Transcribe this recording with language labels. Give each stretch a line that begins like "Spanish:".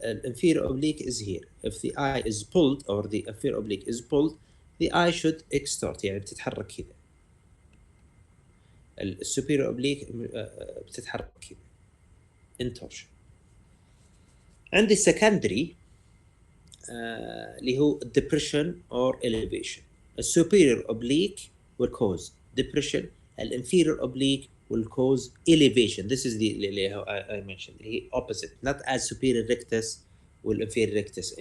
English: Inferior oblique is here. If the eye is pulled or the inferior oblique is pulled, the eye should extort،
Arabic: يعني بتتحرك كذا. السوبيريور اوبليك بتتحرك كذا. انتورشن. عندي secondary اللي هو
English: depression or elevation. السوبيريور oblique will cause depression. الانفيريور oblique will cause elevation. This is the اللي I mentioned
Arabic: اللي هي
English: opposite, not as superior rectus والinferior rectus.